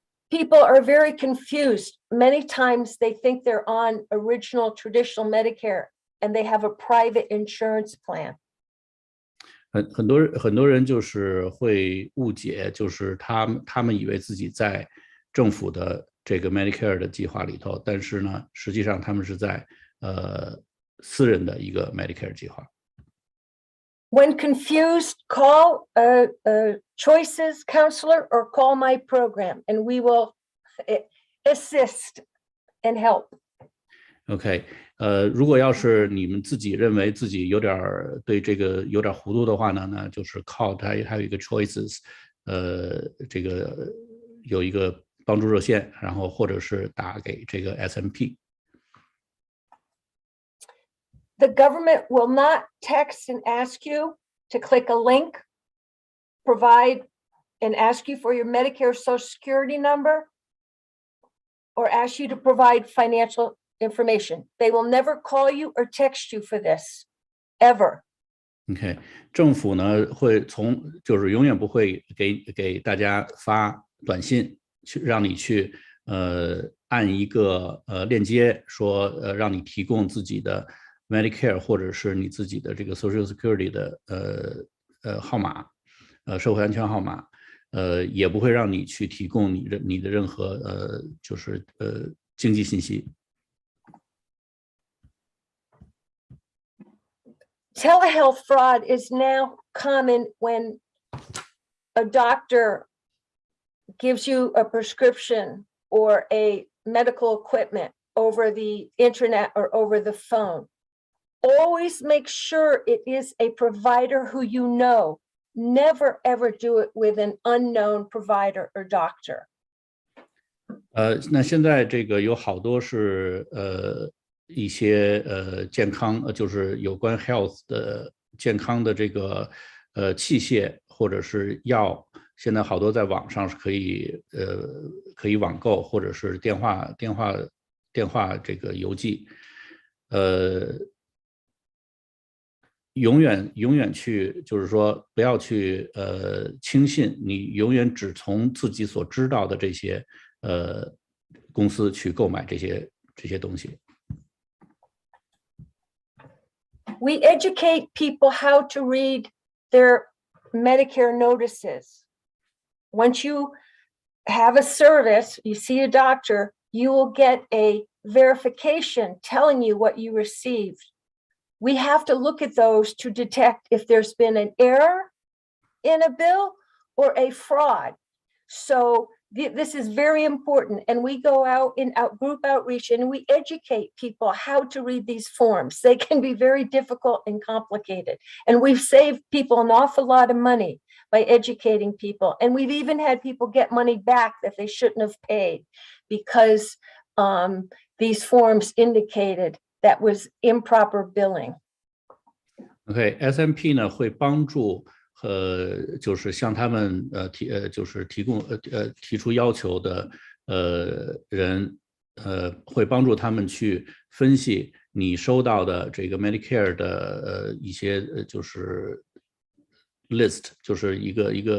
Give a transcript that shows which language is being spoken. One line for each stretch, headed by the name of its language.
English: People are very confused. Many times they think they're on original traditional Medicare and they have a private insurance plan.
Chinese: 很多人就是会误解，就是他们以为自己在政府的这个 Medicare 的计划里头，但是呢，实际上他们是在私人的一个 Medicare 计划。
English: When confused, call a choices counselor or call my program, and we will assist and help.
Chinese: OK， 如果要是你们自己认为自己对这个有点糊涂的话呢，那就是 call 它有一个 choices， 这个有一个帮助热线，然后或者是打给这个 SMP。
English: The government will not text and ask you to click a link, provide and ask you for your Medicare Social Security number, or ask you to provide financial information. They will never call you or text you for this, ever.
Chinese: OK， 政府呢就是永远不会给大家发短信，让你去按一个链接，说让你提供自己的 Medicare 或者是你自己的这个 Social Security 的号码，社会安全号码，也不会让你去提供你的任何就是经济信息。
English: Telehealth fraud is now common when a doctor gives you a prescription or a medical equipment over the internet or over the phone. Always make sure it is a provider who you know. Never, ever do it with an unknown provider or doctor.
Chinese: 那现在这个有好多是一些健康就是有关 health 的健康的这个器械或者是药，现在好多在网上是可以网购，或者是电话这个邮寄，永远去就是说不要去轻信，你永远只从自己所知道的这些公司去购买这些东西。
English: We educate people how to read their Medicare notices. Once you have a service, you see a doctor, you will get a verification telling you what you received. We have to look at those to detect if there's been an error in a bill or a fraud. So this is very important. And we go out in group outreach and we educate people how to read these forms. They can be very difficult and complicated. And we've saved people an awful lot of money by educating people. And we've even had people get money back that they shouldn't have paid because these forms indicated that was improper billing.
Chinese: OK, SMP 呢会帮助就是向他们就是提出要求的人会帮助他们去分析你收到的这个 Medicare 的一些就是 list， 就是一个